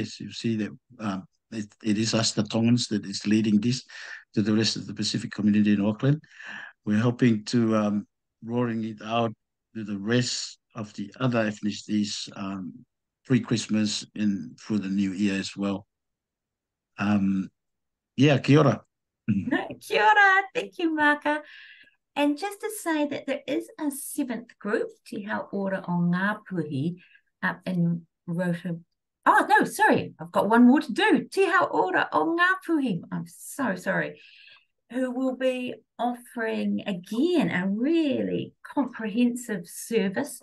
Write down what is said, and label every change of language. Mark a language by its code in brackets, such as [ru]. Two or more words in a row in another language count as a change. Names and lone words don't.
[en] As you see, that it is us, the Tongans, that is leading this to the rest of the Pacific community in Auckland. We're hoping to rolling it out to the rest of the other ethnicities pre-Christmas and through the new year as well. Yeah, [mi] kia ora. Kia ora, [en] thank you, Maka. And just to say that there is a 7th group, Te Hau Ora o Ngāpuhi, up in Rota. Oh, no, sorry, I've got one more to do. Te Hau Ora o Ngāpuhi. I'm so sorry. Who will be offering, again, a really comprehensive service.